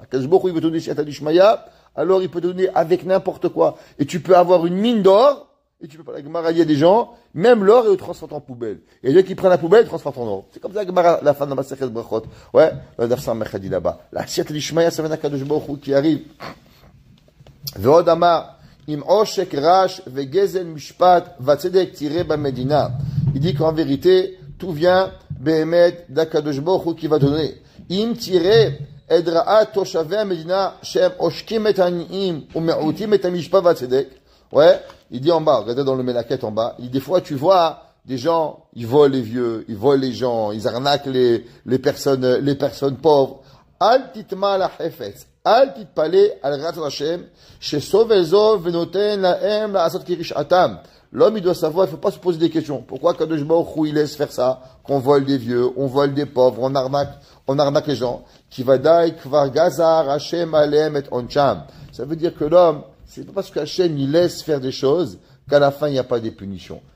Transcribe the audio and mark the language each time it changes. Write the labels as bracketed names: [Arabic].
[French] Akadosh Baruch Hu, il veut te donner Siyata d'Ishmaïa, alors il peut te donner avec n'importe quoi. Et tu peux avoir une mine d'or, et tu peux pas, la Gemara, il y a des gens, même l'or, ils le transforment en poubelle. Et il y a des gens qui prennent la poubelle, ils transforment en or. C'est comme ça, la fin de la Masechet Brachot. Ouais, le Dafsam Mechadi là-bas. La Siyata d'Ishmaïa, ça vient d'Akadosh Baruch Hu qui arrive. [Hebrew] ועוד אמר, אם עושק רש וגזל משפט וצדק תראה במדינה. [French] Il dit qu'en vérité, tout vient באמת d'Akadosh Baruch Hu qui va donner. [Hebrew] אם תראה את רעת תושבי המדינה שהם עושקים את העניים ומעוטים את המשפט והצדק. [French] Ouais, il dit en bas, regardez dans le Mélaket en bas, il dit des fois tu vois des gens, ils volent les vieux, ils volent les gens, ils arnaquent les personnes pauvres. [Hebrew] Al titma la hefetz. אל תתפלא על רצון השם, שסובל זו ונותן להם לעשות כרשעתם. [French] L'homme, il doit savoir, il ne faut pas se poser des questions. Pourquoi Kadosh Baruch Hu, il laisse faire ça? Qu'on vole des vieux, on vole des pauvres, on arnaque les gens. [Hebrew] Kivadai kvar gazar Hashem alem et oncham. [French] Ça veut dire que l'homme, c'est pas parce qu'Hachem, il laisse faire des choses, qu'à la fin, il n'y a pas des punitions.